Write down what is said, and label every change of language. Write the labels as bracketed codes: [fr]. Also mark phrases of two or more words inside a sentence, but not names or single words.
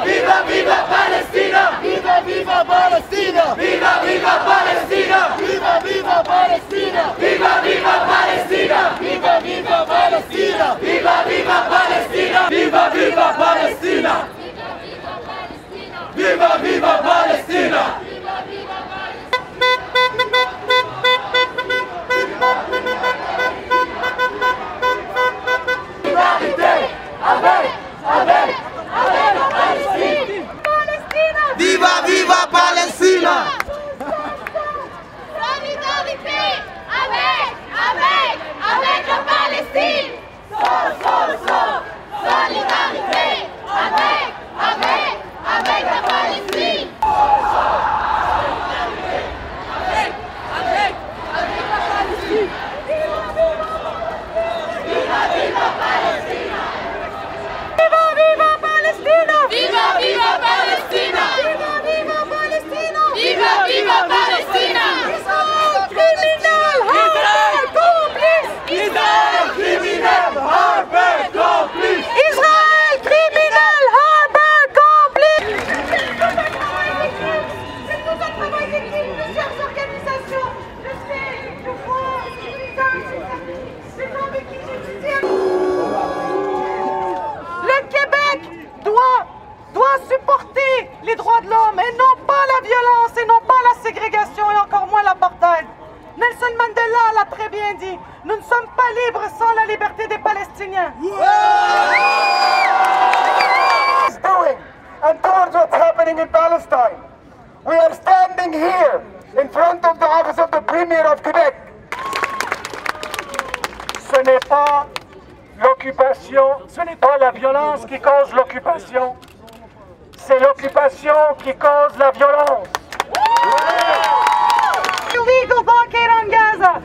[es] Viva, viva Palestina! Viva, viva Palestina! Viva, viva Palestina! Viva, viva Palestina! Viva, viva Palestina! Viva, viva Palestina! Viva, viva Palestina! Viva, viva Palestina! Viva, viva Palestina! [fr] Solidarité avec la Palestine! [es] Viva, viva Palestina! [fr] Solidarité avec la Palestine! Solidarité avec la Palestine! [es] Viva, viva Palestina! Viva, viva Palestina! Viva, viva Palestina! Viva, viva Palestina! Viva, viva Palestina! [fr] Israël criminel, Harbin complice! Israël criminel, Harbin complice! Israël criminel, Harbin complice! C'est tout un travail d'équipe, plusieurs organisations. Je sais, je vois, c'est avec qui j'étudie. Le Québec doit supporter les droits de l'homme et non pas la violence et non pas la ségrégation et encore moins l'apartheid. Nelson Mandela l'a très bien dit, nous ne sommes pas libres sans la liberté des Palestiniens. [en] And towards what's happening in Palestine. We are standing here in front of the office of the Premier of Quebec. [fr] Ce n'est pas l'occupation, ce n'est pas la violence qui cause l'occupation, c'est l'occupation qui cause la violence. [en] Illegal blockade on Gaza.